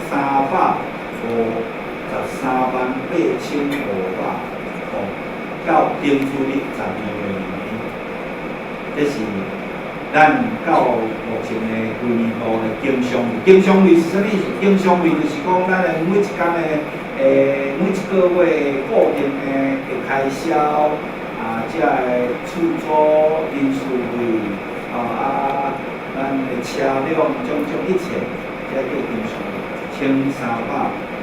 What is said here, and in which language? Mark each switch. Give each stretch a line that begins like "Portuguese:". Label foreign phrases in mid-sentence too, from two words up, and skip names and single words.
Min Nan Chinese: 13538500 哦，到顶主日12月2日，这是咱到目前的规年度的经常率。经常率是啥物意思？经常率就是讲咱的每一天的每一个月固定的开销这个出租人事费咱的车辆种种一切，这叫经常率1353。